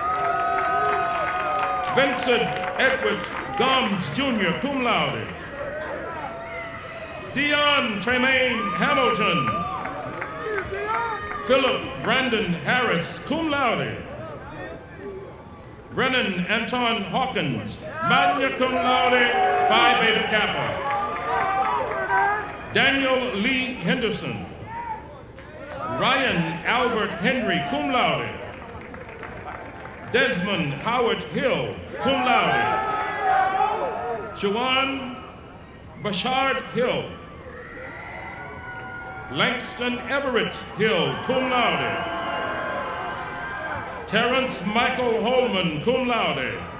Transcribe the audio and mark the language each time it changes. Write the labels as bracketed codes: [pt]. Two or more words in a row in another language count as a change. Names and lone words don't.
[en] Vincent Edward Gomes Jr., [la] cum laude. [en] Dion Tremaine Hamilton. Philip Brandon Harris, [la] cum laude. [en] Brennan Anton Hawkins, [la] magna cum laude, [en] Phi Beta Kappa. Daniel Lee Henderson. Ryan Albert Henry, [la] cum laude. [en] Desmond Howard Hill, [la] cum laude. [en] Jawan Bashard Hill. Langston Everett Hill, [la] cum laude. [en] Terrence Michael Holman, [la] cum laude.